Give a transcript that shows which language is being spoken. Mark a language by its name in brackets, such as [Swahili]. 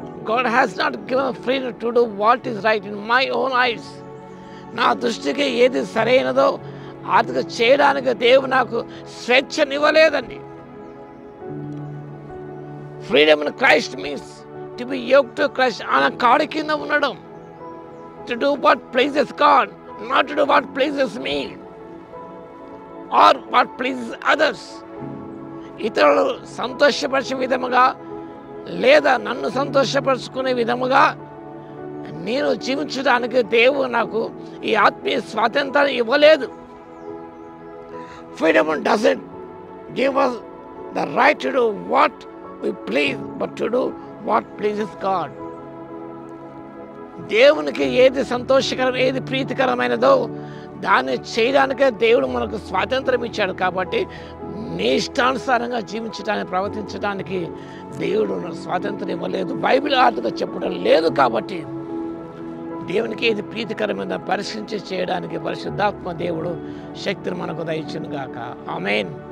[English] God has not given freedom to do what is right in my own eyes. [Telugu] నా దృష్టికి ఏది సరైనదో అది చేయడానికి దేవుడు నాకు స్వేచ్ఛనివ్వలేదండి. [English] Freedom in Christ means to be yoked to Christ. [Telugu] ఆయన కాడి కింద ఉండడం. [English] to do what pleases God, not to do what pleases me or what pleases others. [Telugu] ఇతరులు సంతోషపరిచే విధముగా లేదా నన్ను సంతోషపరుచుకునే విధముగా నేను జీవించడానికి దేవుడు నాకు ఈ ఆత్మీయ స్వాతంత్రాన్ని ఇవ్వలేదు. [English] Freedom doesn't give us the right to do what we please, but to do what pleases God. [Telugu] దేవునికి ఏది సంతోషకరం, ఏది ప్రీతికరమైనదో దాన్ని చేయడానికే దేవుడు మనకు స్వాతంత్రం ఇచ్చాడు. కాబట్టి నీ ఇష్టానుసారంగా జీవించడానికి, ప్రవర్తించడానికి దేవుడు స్వాతంత్రం ఇవ్వలేదు. బైబిల్ ఆటగా చెప్పడం లేదు. కాబట్టి దేవునికి ఏది ప్రీతికరమైన పరిశీలించి చేయడానికి పరిశుద్ధాత్మ దేవుడు శక్తిని మనకు దయచును గాక. ఆమేన్.